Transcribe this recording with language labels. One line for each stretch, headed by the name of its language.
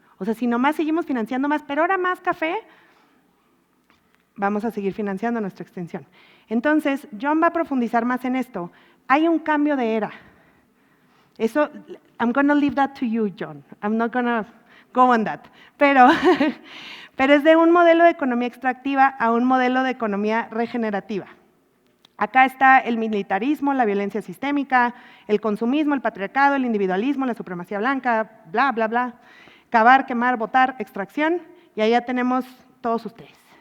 Spanish: O sea, si nomás seguimos financiando más, pero ahora más café, vamos a seguir financiando nuestra extinción. Entonces, John va a profundizar más en esto. Hay un cambio de era. Eso,
English: I'm going to leave that to you, John. I'm not going to go on that.
Spanish: Pero es de un modelo de economía extractiva a un modelo de economía regenerativa. Acá está el militarismo, la violencia sistémica, el consumismo, el patriarcado, el individualismo, la supremacía blanca, bla, bla, bla. Cavar, quemar, botar, extracción. Y allá tenemos todos ustedes.